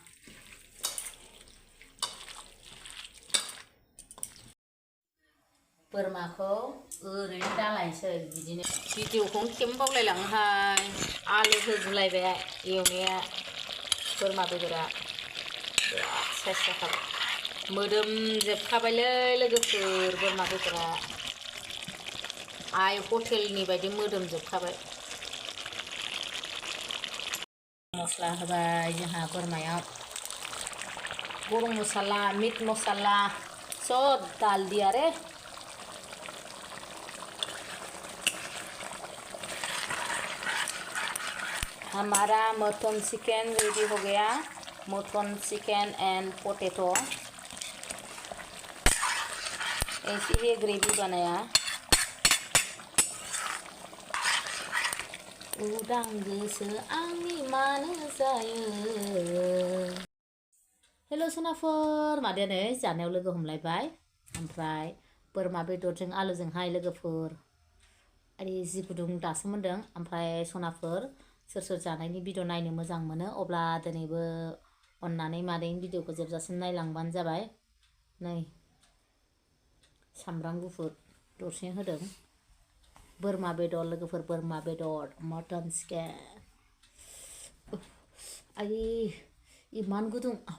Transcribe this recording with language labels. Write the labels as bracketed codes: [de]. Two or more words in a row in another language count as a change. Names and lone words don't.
[brx] बोरमाखौ ओरैनो दालायनोसै बिदिनो भिडिअखौनो खेबनो बावलायलाङोहाय आलु होगुलायबाय एवनाया बोरमा बेदरा साइज जाखाबाय मोदोमजोबखाबायलै लोगोफोर बोरमा बेदरा आइ हटेलनि बायदि मोदोमजोबखाबाय मस्ला होबाय जोंहा बोरमायाव [hi] गरम मसाला मीट मसाला सब डाल दिया रे हमारा मटन चिकन रेडी हो गया [en] mutton chicken and potato [hi] ऐसी ही ग्रेवी बनाया [brx] उदां गोसो आंनि मानो जायो हेल' सोनाफोर मादैया नै जानायाव लोगो हमलायबाय ओमफ्राय बोरमा बेदरजों आलुजोंहाय लोगोफोर आरो जि गुदुं दासो मोनदों ओमफ्राय सनाफोर सोर जानायनि भिडिअ नायनो मोजां मोनो अब्ला दिनैबो अननानै मादैनि भिडिअखौ जोबजासिम नायलांबानो जाबाय नै सामब्राम गुफुर दरसे होदों बोरमा बेदर लोगोफोर बोरमा बेदर मटन चिकेन आयै इमान गुदुं